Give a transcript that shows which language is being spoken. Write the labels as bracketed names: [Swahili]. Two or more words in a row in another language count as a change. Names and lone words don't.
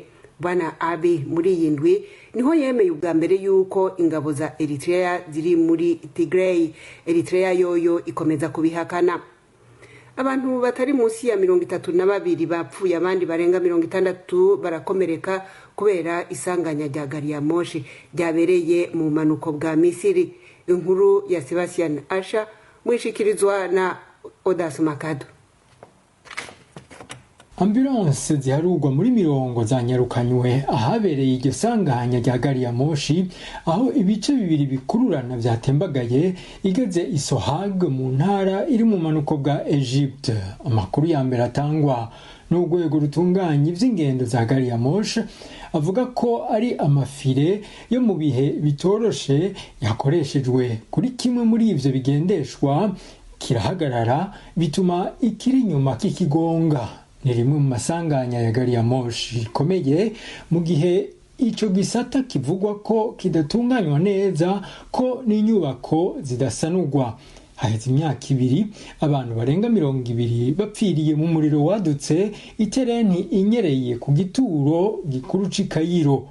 [Rundi] Bwana Abiy muri iyi ndwi niho yemeye ubwa mbere yuko ingabo za Eritrea ziri muri Tigray. Eritrea yoyo ikomeza kubihakana. Abantu batari munsi ya 32 bapfuye, abandi barenga 60 barakomereka kubera isanganya rya gari ya moshi ryabereye mu manuko bwa Misiri. Inkuru ya Sebastian Asha mwishikirizwa na Odas Makado. Ambulance ziharugwa muri mirongo zanyarukanywe ahabereye iryo sanganya rya gari ya moshi, aho ibice bibiri bikururana vyatembagaye igeze Isohag mu ntara iri mu manuko bwa Egypte. Amakuru ya mbere atangwa n'urwego rutunganya ivy'ingendo za gari ya moshi avuga ko ari amafire yo mu bihe bitoroshe yakoreshejwe kuri kimwe muri ivyo bigendeshwa kirahagarara, bituma ikiri nyuma kikigonga. Ni rimwe mu masanganya ya gari ya moshi ikomeye mu gihe ico gisata kivugwa ko kidatunganywa neza, ko n'inyubako zidasanurwa. Haheze imyaka 2 abantu barenga 200 bapfiriye mu muriro wadutse itereni inyereye ku gituro gikuru c'i Cairo.